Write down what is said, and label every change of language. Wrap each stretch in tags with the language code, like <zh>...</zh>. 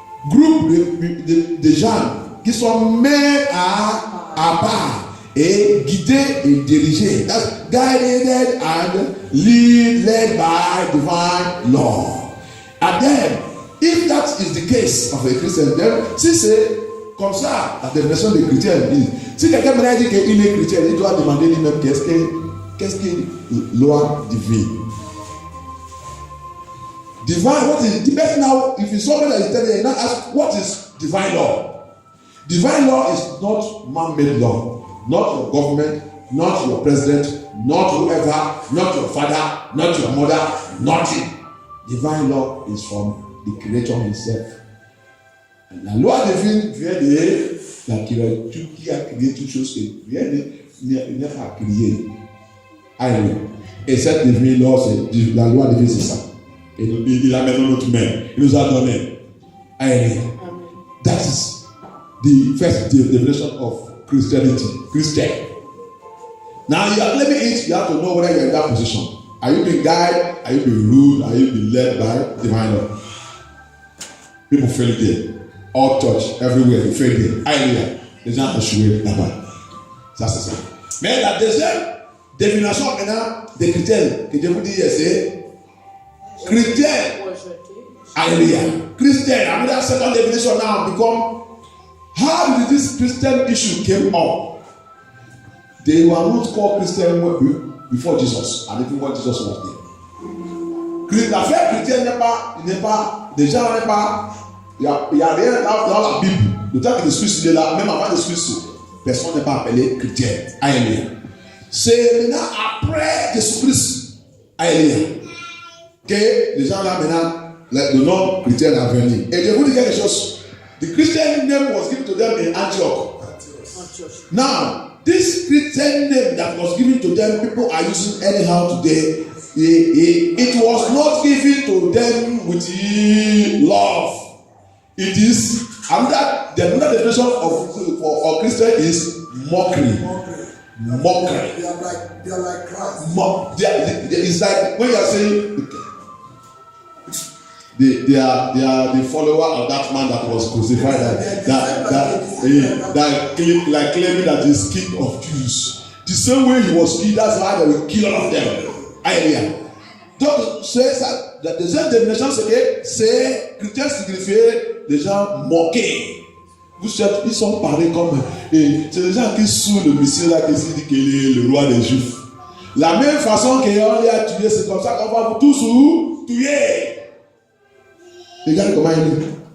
<fr>Groupe de gens qui sont mis à part et guidés et dirigés.</fr> <en>That's guided and led by divine law. And then, if that is the case of a Christian, then</en> <fr>si c'est comme ça la définition des chrétiens dit, si quelqu'un me dit qu'il est chrétien, il doit demander lui-même qu'est-ce que loi divine.</fr> <en>Divine, what is the best now? If you saw that is telling you, now ask what is divine law. Divine law is not man-made law, not your government, not your president, not whoever, not your father, not your mother, nothing. Divine law is from the Creator himself.</en> <fr>La loi divine vient de la créature qui a créé toutes choses qui n'est pas créé. Et cette divine loi, c'est la loi divine, c'est ça. Et il a mis dans notre main. Il nous a donné.</fr> <en>That is the first definition of Christianity. Christian. Now you are claiming it, you have to know whether you are in that position. Are you being guided? Are you being ruled? Are you being led by divine law? People fail there. All church, everywhere, they fail there. Hallelujah.</en> <fr>Les gens ont échoué là-bas. Ça, c'est ça. Mais la deuxième définition maintenant des chrétiens que je vous dis, c'est Christian.</fr> <en>Hallelujah. Christian. I mean, that second definition now become, how did this Christian issue came up? They were not called Christian before Jesus, and even when Jesus was there.</en> <fr>L'affaire chrétienne n'est pas, les gens n'est pas, il y a rien dans la Bible. Le temps que le Christ est là, même avant le Christ, personne n'est pas appelé chrétien. Alléluia. C'est maintenant après Jésus-Christ, alléluia, que les gens là maintenant, le nom chrétien est venu. Et je vous dis quelque chose.</fr> <en>The Christian name was given to them in Antioch. Now, this Christian name that was given to them, people are using anyhow today. It was not given to them with love. It is another definition of Christian is mockery. Mockery. They are like Christ. It's like when you are saying they are the follower of that man that was crucified, that claiming that he's king of Jews. The same way he was killed, that's why they will kill all of them.</en> <fr>Alléluia. Donc c'est ça. La deuxième définition, c'est chrétien signifiait des gens moqués. Ils sont parlés comme c'est des gens qui sous le Messie là qui se dit qu'il est le roi des Juifs. La même façon qu'on l'a tué, c'est comme ça qu'on va vous tous tuer. Regarde comment il est.</fr>